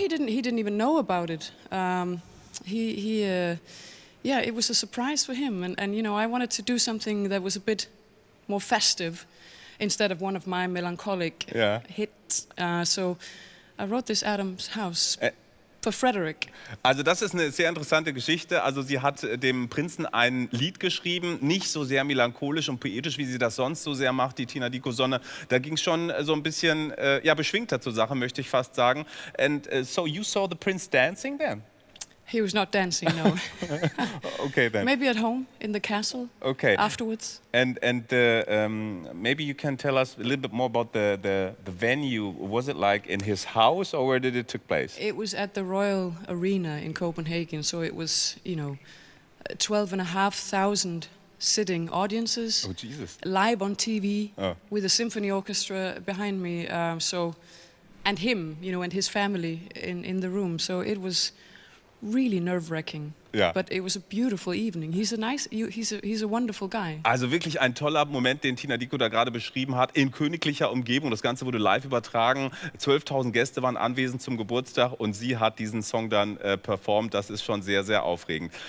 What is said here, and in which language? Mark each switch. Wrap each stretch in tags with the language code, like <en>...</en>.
<en>he didn't. He didn't even know about it. It was a surprise for him, and you know, I wanted to do something that was a bit more festive instead of one of my melancholic hits. So I wrote this Adam's House for Frederick.</en> <de>Also das ist eine sehr interessante Geschichte. Also sie hat dem Prinzen ein Lied geschrieben, nicht so sehr melancholisch und poetisch, wie sie das sonst so sehr macht, die Tina Dickow, sondern da ging es schon so ein bisschen beschwingter zur Sache, möchte ich fast sagen.</de> <en>And so you saw the prince dancing then? He was not dancing, no. Okay then. Maybe at home in the castle. Okay. Afterwards. And maybe you can tell us a little bit more about the venue. Was it like in his house, or where did it take place? It was at the Royal Arena in Copenhagen, so it was, you know, 12,500 sitting audiences. Oh Jesus! Live on TV with a symphony orchestra behind me. And him, you know, and his family in the room. So it was really nerve-wracking.</en> <de>Ja.</de> <en>But it was a beautiful evening. He's a wonderful guy.</en> <de>Also wirklich ein toller Moment, den Tina Dickow da gerade beschrieben hat, in königlicher Umgebung. Das Ganze wurde live übertragen. 12.000 Gäste waren anwesend zum Geburtstag und sie hat diesen Song dann performt. Das ist schon sehr, sehr aufregend.</de>